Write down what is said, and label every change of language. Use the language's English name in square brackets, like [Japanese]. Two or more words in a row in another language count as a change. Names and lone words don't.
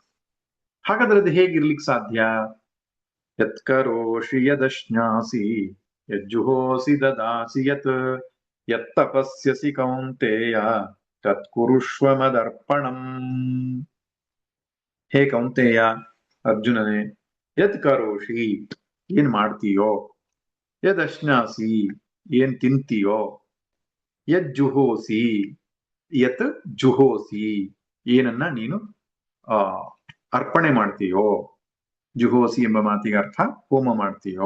[Kannada] ಹಾಗಾದ್ರೆ ಅದು ಹೇಗಿರ್ಲಿಕ್ಕೆ ಸಾಧ್ಯ? [Sanskrit] ಯತ್ಕರೋಷಿ ಯದಶ್ನಾಸಿ ಯಜ್ಜುಹೋಸಿ ದದಾಸಿ ಯತ್ತಪಸ್ಯಸಿ ಕೌಂತೆಯ ತತ್ಕುರುಷ್ವ ಮದರ್ಪಣಂ. ಹೇ ಕೌಂತೆಯ, ಅರ್ಜುನನೇ, ಯತ್ ಕರೋಷಿ, [Kannada] ಏನ್ ಮಾಡ್ತೀಯೋ, ಯದಶ್ನಾಸಿ, ಏನ್ ತಿಂತೀಯೋ, [Sanskrit] ಯಜ್ಜುಹೋಸಿ, ಯತ್ ಜುಹೋಸಿ, [Kannada] ಏನನ್ನ ನೀನು ಅರ್ಪಣೆ ಮಾಡ್ತೀಯೋ. ಜುಹೋಸಿ ಎಂಬ ಮಾತಿಗೆ ಅರ್ಥ ಹೋಮ ಮಾಡ್ತೀಯೋ.